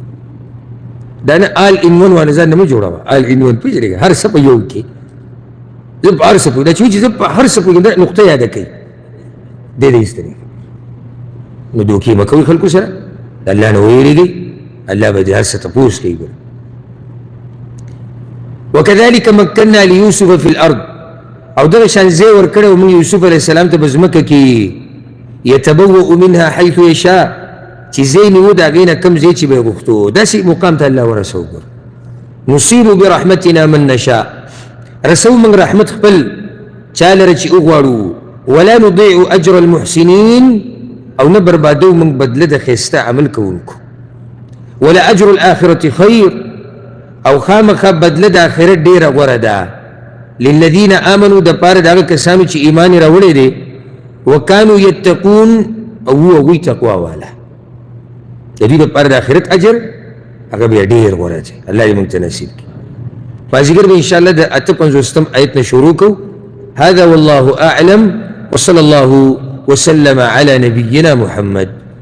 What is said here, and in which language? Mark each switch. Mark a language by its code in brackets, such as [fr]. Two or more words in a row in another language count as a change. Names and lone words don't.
[ps] دا نه [en] all in one [ps] والا ځان نه مه جوړوه، [en] all in one [ps] پېژنې هر څه په یو کې، زه په هر څه پوهېږم. دا چې وایي چې زه په هر څه پوهېږم، دا نقطه یاده کوي، دې دې ایستلې. نو دوکې مه کوئ خلکو سره، د الله نه وویرېږئ، الله به دې هر څه تپوس کوي. [ar] وكذلك مكنا ليوسف في الارض، [ps] او دغه شان ځای ورکړی و موږ یوسف علیه السلام ته په ځمکه کې، [ar] یتبوأ منها حیث یشاء، [ps] چې ځای نیو د هغې نه کوم ځای چې به یې غوښتو، داسې مقام ته الله ورسو. [ar] نصیب برحمتنا من نشاء، [ps] رسو موږ رحمت خپل چا لره چې وغواړو. [ar] ولا نضيع اجر المحسنین، [ps] او نه بربادو موږ بدله د ښایسته عمل کوونکو. [ar] ولا اجر الاخرة خیر، [ps] او خامخا بدله د آخرت ډېره غوره ده. [ar] للذین آمنوا [ps] د پاره د هغه کسانو چې ایمان یې راوړی دی، [ar] وکانو یتقون، [ps] او وو هغوی تقوا والا، د دوی د پاره د آخرت اجر هغه بیا ډېر غوره دی. الله دې موږ ته نصیب کړي. مازدیګر به انشاءالله د 58 آیت نه شروع کوو. [ar] هذا والله اعلم، وصلى الله وسلم على نبينا محمد.